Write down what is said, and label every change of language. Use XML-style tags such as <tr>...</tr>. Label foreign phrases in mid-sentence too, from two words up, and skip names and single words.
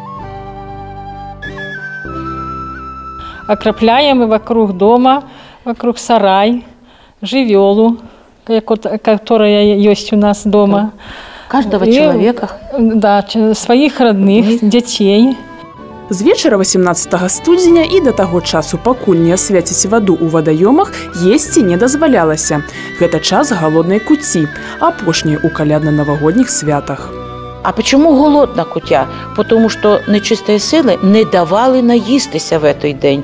<ru>Окропляем вокруг дома, вокруг сарай, живелу, которая есть у нас дома. Каждого человека. Да, своих родных, детей.</ru> <be>З вечара 18 студзеня і да таго часу, пакуль не асвяціць ваду ў вадаёмах, есці не дазвалялася. Гэта час галоднай куці, апошняй у калядна-навагодніх святах.</be> <ru>А почему голодна кутя? Потому что нечистые силы не давали наїстися в той день.</ru>